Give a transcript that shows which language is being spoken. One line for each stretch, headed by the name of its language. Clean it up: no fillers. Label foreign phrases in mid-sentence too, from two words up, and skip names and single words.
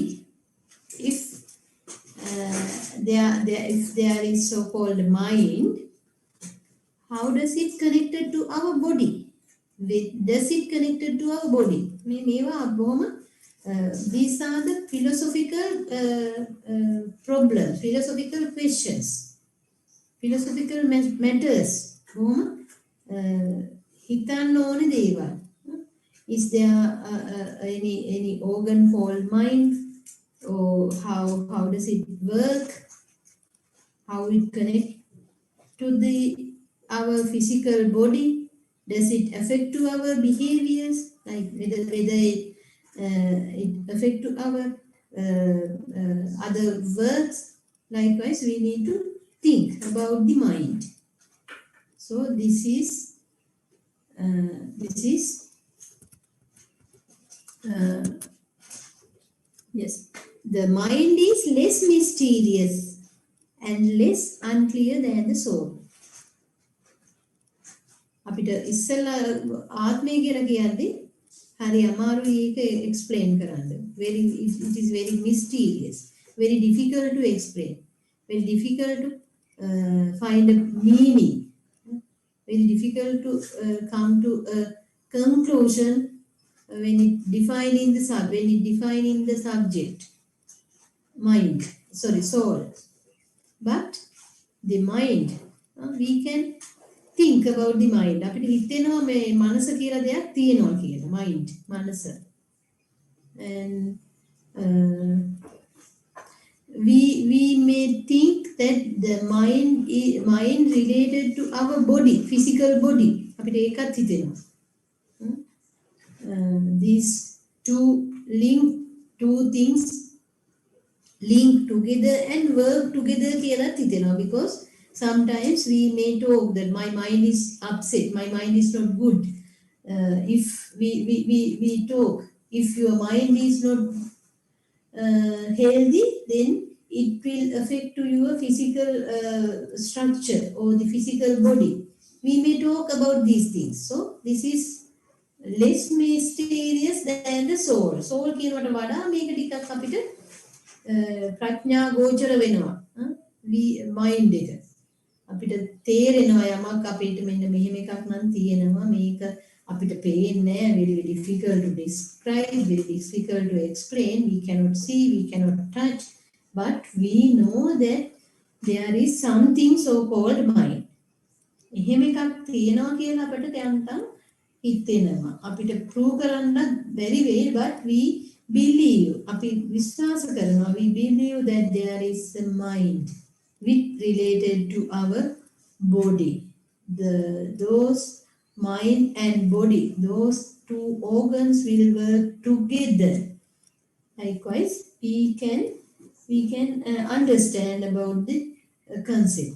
English: If there is so-called mind, how does it connected to our body? Does it connected to our body? These are the philosophical problems, philosophical questions, philosophical matters.
Sinhala: හිතන්න ඕනේ දේවල්.
English: Is there any organ called mind, or how does it work, how it connects to the our physical body? Does it affect to our behaviors, like whether it affect to our other works? Likewise, we need to think about the mind. So this is yes, the mind is less mysterious and less unclear than the soul.
Sinhala: අපිට ඉස්සෙල්ලා ආත්මය කියලා කියන්නේ හරි අමාරුයි ඒක explain කරන්න.
English: It is very mysterious, very difficult to explain, very difficult to find a meaning, very difficult to come to a conclusion when it defining the subject, mind, soul. But the mind, we can think about the mind.
Sinhala: අපිට හිතෙනවා මේ මනස කියලා දෙයක් තියෙනවා කියලා. Mind, මනස.
English: And we may think that the mind related to our body, physical body.
Sinhala: අපිට ඒකත් හිතෙනවා.
English: These two things link together and work together
Sinhala: කියලා හිතෙනවා,
English: because sometimes we may talk that my mind is upset, my mind is not good. If we talk, if your mind is not healthy, then it will affect to your physical structure or the physical body. We may talk about these things. So this is less mysterious than the soul.
Sinhala: Soul කියනවට වඩා මේක ටිකක් අපිට ප්‍රඥා ගෝචර වෙනවා. mind එක අපිට තේරෙනවා යමක් අපිට මෙන්න මෙහෙම එකක් නම් තියෙනවා, මේක අපිට පේන්නේ නැහැ,
English: very difficult to describe, very difficult to explain, we cannot see, we cannot touch, but we know that there is something so called mind.
Sinhala: එහෙම එකක් තියෙනවා කියලා අපිට යන්තම් හිතෙනවා. අපිට prove කරන්න බැරි වෙයි,
English: but we believe,
Sinhala: අපි විශ්වාස කරනවා,
English: we believe that there is a mind which related to our body. Those mind and body, those two organs will work together. Likewise, we can understand about the concept.